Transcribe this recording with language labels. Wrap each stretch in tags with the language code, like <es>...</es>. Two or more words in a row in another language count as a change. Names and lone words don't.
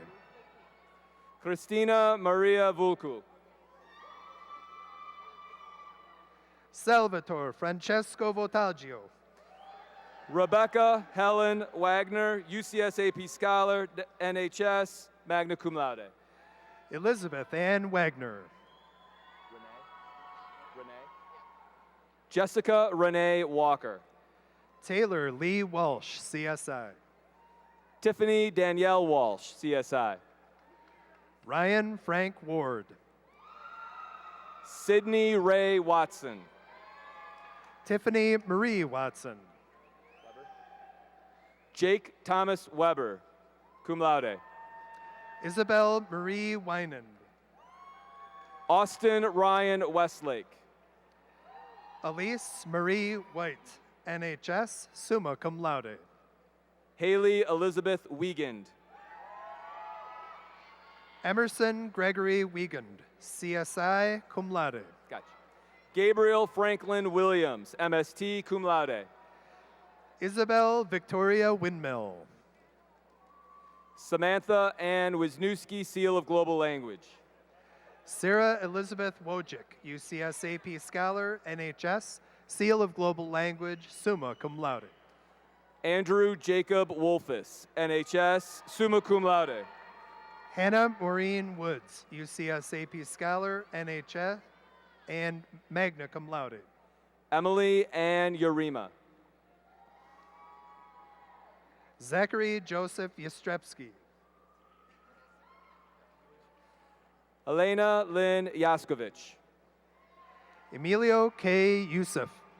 <en>Christina Maria Vulcu. Salvatore Francesco Votaggio. Rebecca Helen Wagner, UCSAP Scholar, NHS,</en> <la>magna cum laude.</la> <en>Elizabeth Ann Wagner. Jessica Renee Walker. Taylor Lee Walsh, CSI. Tiffany Danielle Walsh, CSI. Ryan Frank Ward. Sydney Ray Watson. Tiffany Marie Watson. Jake Thomas Weber,</en> <la>cum laude.</la> <en>Isabel Marie Winan. Austin Ryan Westlake. Elise Marie White, NHS,</en> <la>summa cum laude.</la> <en>Haley Elizabeth Wiegand. Emerson Gregory Wiegand, CSI,</en> <la>cum laude.</la> <en>Gotcha. Gabriel Franklin Williams, MST,</en> <la>cum laude.</la> <en>Isabel Victoria Windmill. Samantha Ann Wisniewski, Seal of Global Language. Sarah Elizabeth Wojcik, UCSAP Scholar, NHS, Seal of Global Language,</en> <la>summa cum laude.</la> <en>Andrew Jacob Wolfus, NHS,</en> <la>summa cum laude.</la> <en>Hannah Maureen Woods, UCSAP Scholar, NHS, and</en> <la>magna cum laude.</la> <en>Emily Ann Urema. Zachary Joseph Yastrzebski. Elena Lynn Yaskovich. Emilio K. Yusuf.</en>